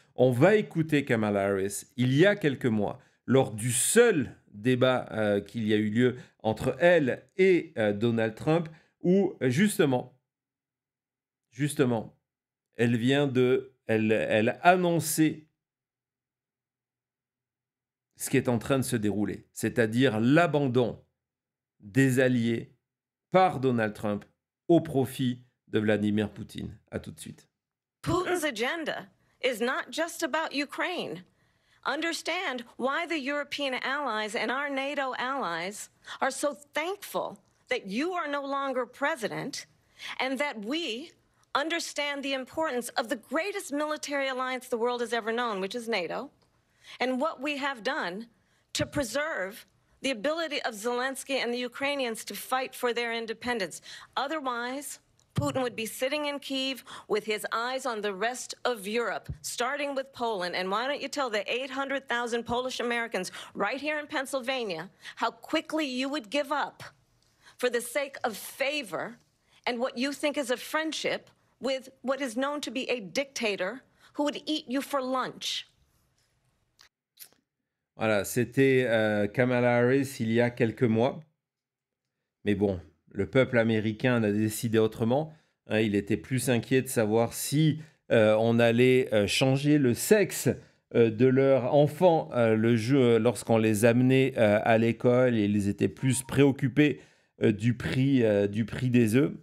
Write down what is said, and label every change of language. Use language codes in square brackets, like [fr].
[fr] On va écouter Kamala Harris, il y a quelques mois, lors du seul débat qu'il y a eu lieu entre elle et Donald Trump, où justement, elle annonçait ce qui est en train de se dérouler, c'est-à-dire l'abandon des alliés par Donald Trump au profit de Vladimir Poutine. À tout de suite. [en] Putin's agenda is not just about Ukraine. Understand why the European allies and our NATO allies are so thankful that you are no longer president, and that we understand the importance of the greatest military alliance the world has ever known, which is NATO, and what we have done to preserve the ability of Zelensky and the Ukrainians to fight for their independence. Otherwise, Putin would be sitting in Kyiv with his eyes on the rest of Europe, starting with Poland. And why don't you tell the 800,000 Polish Americans right here in Pennsylvania how quickly you would give up for the sake of favor and what you think is a friendship with what is known to be a dictator who would eat you for lunch. [fr] Voilà, c'était Kamala Harris il y a quelques mois. Mais bon, le peuple américain a décidé autrement. Il était plus inquiet de savoir si on allait changer le sexe de leurs enfants lorsqu'on les amenait à l'école, et ils étaient plus préoccupés du prix des œufs.